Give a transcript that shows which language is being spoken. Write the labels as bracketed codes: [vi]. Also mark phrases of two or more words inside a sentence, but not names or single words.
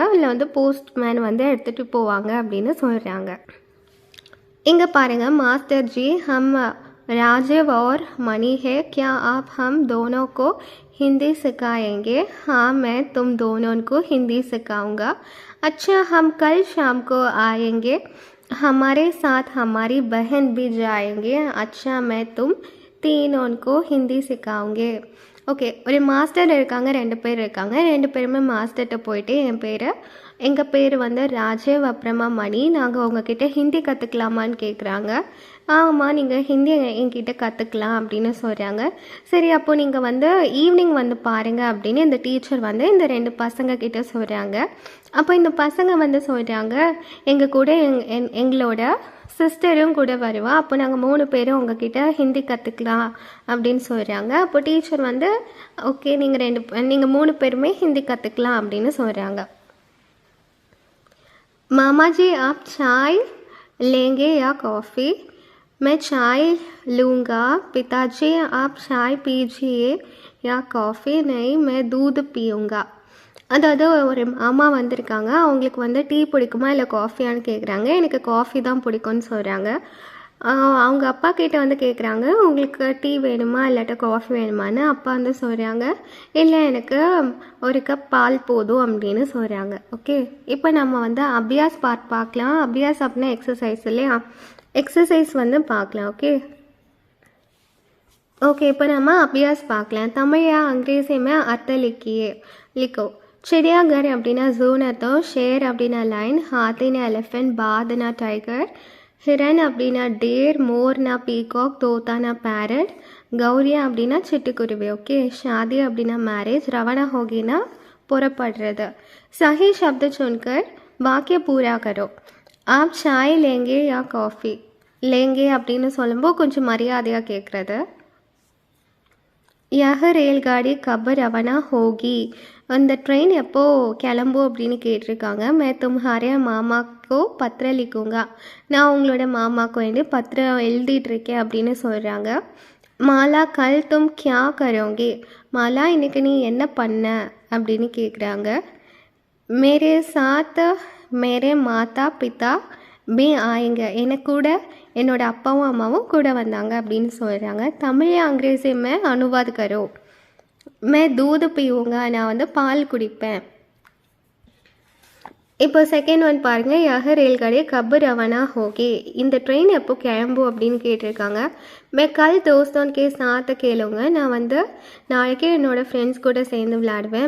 [ta] இல்லை போஸ்ட்மேன் எடுத்துகிட்டு போவாங்க அப்படின்னு சொல்கிறாங்க. இங்கே பாருங்கள், மாஸ்டர் ஜி [hi] हम राजीव और मणि है, क्या आप हम दोनों को हिंदी सिखाएंगे? हाँ, मैं तुम दोनों को हिंदी सिखाऊंगा। अच्छा, हम कल शाम को आएंगे, हमारे साथ हमारी बहन भी जाएंगे। अच्छा, मैं तुम तीनों को हिंदी सिखाऊंगे. [ta] ஓகே, ஒரு மாஸ்டர் இருக்காங்க, 2 பேர் இருக்காங்க. 2 பேருமே மாஸ்டர்கிட்ட போயிட்டு எங்கள் பேர் வந்து ராஜீவ், அப்புறமா மணி, நாங்கள் உங்ககிட்ட ஹிந்தி கற்றுக்கலாமான்னு கேட்குறாங்க. ஆமாம், நீங்கள் ஹிந்தி என்கிட்ட கற்றுக்கலாம் அப்படின்னு சொல்கிறாங்க. சரி, அப்போது நீங்கள் வந்து ஈவினிங் வந்து பாருங்கள் அப்படின்னு இந்த டீச்சர் வந்து இந்த 2 பசங்க கிட்ட சொல்கிறாங்க. அப்போ இந்த பசங்க வந்து சொல்கிறாங்க, எங்கள் கூட எங்களோட சிஸ்டரும் கூட வருவா, அப்போ நாங்கள் 3 பேரும் உங்ககிட்ட ஹிந்தி கற்றுக்கலாம் அப்படின்னு சொல்கிறாங்க. அப்போ டீச்சர் வந்து ஓகே, நீங்கள் 3 பேருமே ஹிந்தி கற்றுக்கலாம் அப்படின்னு சொல்கிறாங்க. [hi] मामा जी, आप चाय लेंगे या कॉफ़ी? मैं चाय लूँगा. पिताजी, आप चाय पीजिए या कॉफ़ी? नहीं, मैं दूध पीऊँगा. [ta] அதாவது ஒரு மாமா வந்திருக்காங்க, அவங்களுக்கு வந்து டீ பிடிக்குமா இல்லை காஃபியான்னு கேட்குறாங்க. எனக்கு காஃபி தான் பிடிக்கும்னு சொல்கிறாங்க. அவங்க அப்பா கிட்ட வந்து கேட்குறாங்க, உங்களுக்கு டீ வேணுமா இல்லாட்ட காஃபி வேணுமான்னு. அப்பா வந்து சொல்கிறாங்க, இல்லை எனக்கு ஒரு கப் பால் போதும் அப்படின்னு சொல்கிறாங்க. ஓகே, இப்போ நம்ம வந்து அபியாஸ் பார்க்கலாம். அபியாஸ் அப்படின்னா எக்ஸசைஸ் இல்லையா, எக்ஸசைஸ் வந்து பார்க்கலாம். ஓகே, இப்போ நம்ம அபியாஸ் பார்க்கலாம். தமிழ் [hi] या अंग्रेजी में अर्थ लिखो. [ta] चिड़ियाघर அப்படின்னா ஜூன்னு அர்த்தம், ஷேர் அப்படின்னா லைன், ஹாத்தினா எலிஃபென்ட், பாத்னா டைகர், ஹிரன் அப்படின்னா டேர், மோர்னா பீகாக், தோத்தானா பேரட், கௌரியா அப்படின்னா சிட்டுக்குருவி. ஓகே, ஷாதி அப்படின்னா மேரேஜ், [hi] रवाना होगी ना [ta] புறப்படுறது. [hi] சஹி शब्द चुनकर वाक्य पूरा करो. आप चाय लेंगे या कॉफ़ी? लेंगे [ta] அப்படின்னு சொல்லும்போது கொஞ்சம் மரியாதையாக கேட்குறது. [hi] यह रेलगाड़ी कब रवाना होगी? [ta] அந்த ட்ரெயின் எப்போது கிளம்பும் அப்படின்னு கேட்டிருக்காங்க. [hi] मैं तुम्हारे मामा को पत्र लिखूँगा. [ta] நான் உங்களோட மாமாவுக்கு வேண்டி பத்திரம் எழுதிட்டுருக்கேன் அப்படின்னு சொல்கிறாங்க. [hi] माला, कल तुम क्या करोगे? [ta] மாலா, இன்றைக்கி நீ என்ன பண்ண அப்படின்னு கேட்குறாங்க. [hi] मेरे साथ मेरे माता पिता भी आएंगे. [ta] எனக்கு கூட என்னோட அப்பாவும் அம்மாவும் கூட வந்தாங்க அப்படின்னு சொல்கிறாங்க. [hi] தமிழ் अंग्रेजी में अनुवाद करो. मैं दूध पीऊँगा. [ta] நான் வந்து பால் குடிப்பேன். இப்போ [en] second one [ta] பாருங்கள். [hi] यह रेलगाड़ी कब रवाना होगी? [ta] இந்த ட்ரெயின் எப்போ கிளம்பும் அப்படின்னு கேட்டிருக்காங்க. [hi] मैं कल दोस्तों के साथ खेलूँगा. [ta] நான் வந்து நாளைக்கு என்னோடய ஃப்ரெண்ட்ஸ் கூட சேர்ந்து விளையாடுவேன்.